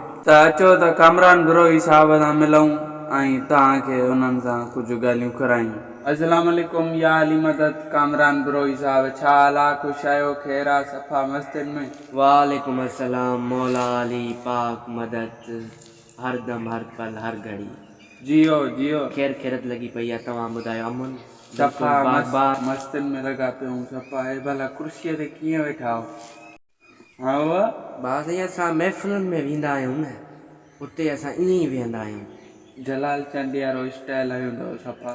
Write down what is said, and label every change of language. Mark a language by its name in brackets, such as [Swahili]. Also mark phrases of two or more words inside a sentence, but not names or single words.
[Sindhi] त अचो त कामरान बिरोही साहब सां मिलूं ऐं तव्हांखे उन्हनि सां कुझु ॻाल्हियूं करायूं। [Arabic] السلام عليكم [Urdu] یا علی مدد [Sindhi] कामरान बिरोही साहब, छा हाल आहे? ख़ुशि आहियो? ख़ैर आहे? सफ़ा मस्तिन में? [Arabic] وعليكم السلام [Urdu] مولا علی پاک مدد ہردم ہر پل ہر گھڑی [Sindhi] जियो जियो खैर खैरत लगी पई आहे। तव्हां ॿुधायो अमन? सफ़ा मस्तिन में लॻा पियूं सफ़ा। हे भला कुर्सीअ ते कीअं वेठा हो? हा उहा बसि ईअं असां महफ़िलुनि में वेंदा आहियूं न, उते असां ईअं ई वेहंदा आहियूं। जलाल चांडे वारो स्टाइल हूंदो सफ़ा।